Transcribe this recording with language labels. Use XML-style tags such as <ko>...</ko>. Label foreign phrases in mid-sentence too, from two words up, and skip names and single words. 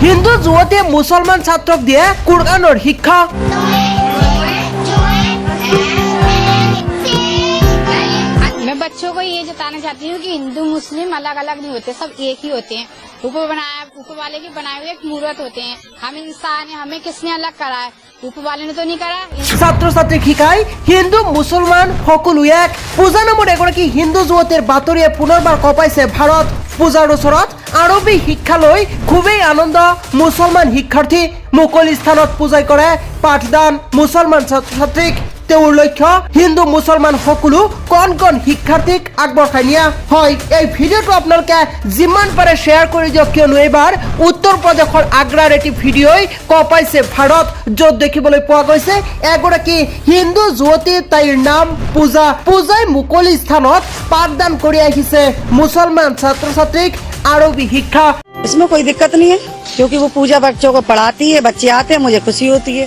<as>হিন্দু যুৱতীয়ে মুছলমান ছাত্ৰক দিয়ে কুৰআনৰ শিক্ষা।</as> <hi>मैं बच्चों को ये जताना चाहती हूँ कि हिंदू मुस्लिम अलग अलग नहीं होते, सब एक ही होते हैं। ऊपर वाले के बनाए हुए एक मूर्त होते हैं। हम इंसान हैं, हमें किसने अलग करा है? ऊपर वाले ने तो नहीं करा।</hi> <as>ছাত্ৰ ছাত্ৰীক শিকাই হিন্দু মুছলমান সকলো এক। পূজা নামৰ এগৰাকী হিন্দু যুৱতীৰ বাতৰিয়ে পুনৰবাৰ কঁপাইছে ভাৰত। পূজাৰ ওচৰত আৰবী শিক্ষা লৈ খুবেই আনন্দ মুছলমান শিক্ষাৰ্থী। মুকলি স্থানত পূজাই কৰে পাঠদান মুছলমান ছাত্ৰ ছাত্ৰীক। তেওঁৰ লক্ষ্য হিন্দু মুছলমান সকলো কণ কণ শিক্ষাৰ্থীক আগবঢ়াই নিয়া। হয়, এই ভিডিঅ'টো আপোনালোকে যিমান পাৰে শ্বেয়াৰ কৰি দিয়ক, কিয়নো এইবাৰ উত্তৰ প্ৰদেশৰ আগ্ৰাৰ এটি ভিডিঅ'ই কঁপাইছে ভাৰত, য'ত দেখিবলৈ পোৱা গৈছে এগৰাকী হিন্দু যুৱতী, তাইৰ নাম পূজা। পূজাই মুকলি স্থানত পাঠদান কৰি আহিছে মুছলমান ছাত্ৰ ছাত্ৰীক আৰবী শিক্ষা।</as> <hi>इसमें कोई दिक्कत नहीं है, क्योंकि वो पूजा बच्चों को पढ़ाती है, बच्चे आते हैं, मुझे खुशी होती है।</hi>